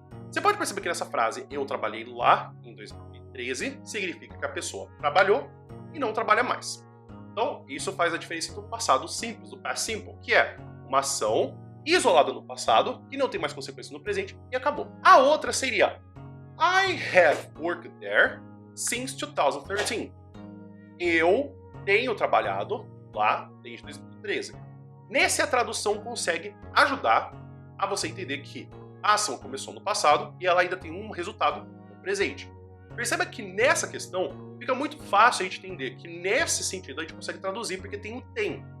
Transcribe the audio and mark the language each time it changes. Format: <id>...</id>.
<pt>Você pode perceber que nessa frase eu trabalhei lá em 2013 significa que a pessoa trabalhou e não trabalha mais. Então isso faz a diferença do passado simples, do past simple, que é uma ação isolada no passado que não tem mais consequência no presente e acabou. A outra seria</pt> <en>I have worked there since 2013.</en> <pt>Eu tenho trabalhado lá desde 2013. Nessa a tradução consegue ajudar a você entender que a ação começou no passado e ela ainda tem um resultado no presente. Perceba que nessa questão fica muito fácil a gente entender que nesse sentido a gente consegue traduzir porque tem o tem.</pt>